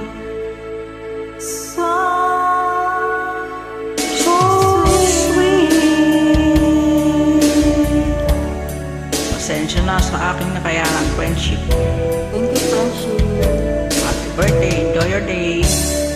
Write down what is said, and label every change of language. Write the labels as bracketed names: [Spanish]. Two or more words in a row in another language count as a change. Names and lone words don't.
[English] So sweet. [Filipino] Pasensya na sa aking nakayanan, [English] friendship. thank you, friendship. Happy birthday, enjoy your day.